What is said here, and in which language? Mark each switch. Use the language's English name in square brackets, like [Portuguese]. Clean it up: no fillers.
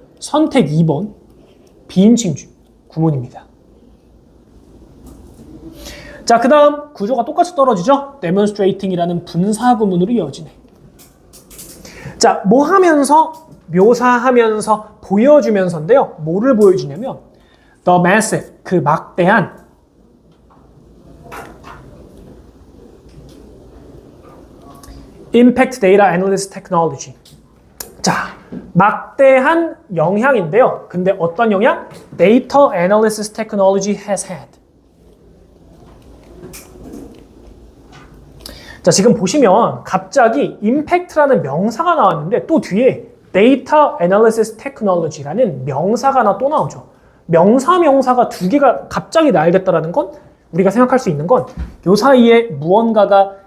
[Korean] 선택 2번 비인칭 구문입니다. 자, 그 다음 구조가 똑같이 떨어지죠? demonstrating이라는 분사 구문으로 이어지네. 자, 뭐 하면서? 묘사하면서, 보여주면서인데요. 뭐를 보여주냐면 [English] the massive, [Korean] 그 막대한 [English] Impact Data Analysis Technology. [Korean] 자, 막대한 영향인데요. 근데 어떤 영향? [English] Data Analysis Technology has had. [Korean] 자, 지금 보시면 갑자기 Impact라는 명사가 나왔는데 또 뒤에 Data Analysis Technology라는 명사가 하나 또 나오죠. 명사가 두 개가 갑자기 나열됐다라는 건 우리가 생각할 수 있는 건 요 사이에 무언가가